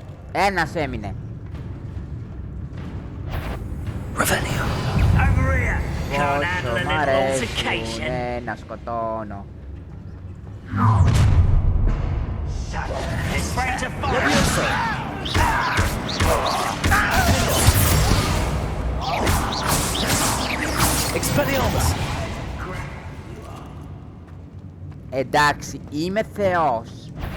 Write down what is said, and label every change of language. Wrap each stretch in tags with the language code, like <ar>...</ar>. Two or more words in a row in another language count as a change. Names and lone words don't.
<el>Ένας έμεινε.</el> <en>Revelio. Over here. Can't handle a</en> <el>Μ'</el> <en>little</en> <el>αρέσουν</el> <en>altercation.</en> <el>να σκοτώνω.</el> <en>It's ready to fire. Expelliarmus.</en> <el>Εντάξει, είμαι θεός.</el>